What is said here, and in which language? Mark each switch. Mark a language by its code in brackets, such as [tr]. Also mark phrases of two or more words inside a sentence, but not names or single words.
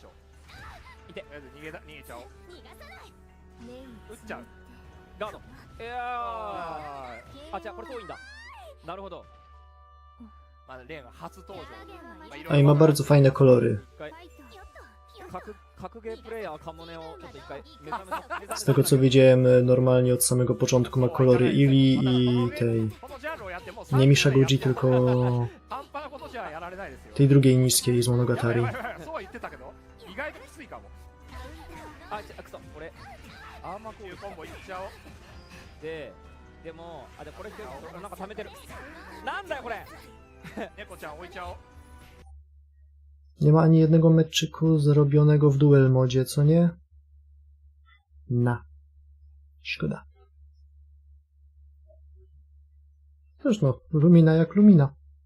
[pl] A i ma bardzo fajne kolory. Z tego co widziałem, normalnie od samego początku ma kolory Ili i tej... Nie Misha Guji, tylko... tej drugiej niskiej z Monogatari. [ja] でもこれなんか溜めてる。なんだよこれ。猫ちゃん置いちゃおう。 [pl] Nie ma ani jednego meczyku zrobionego w [en] duel modzie, [pl] co nie? Szkoda. Też no, Lumina jak Lumina.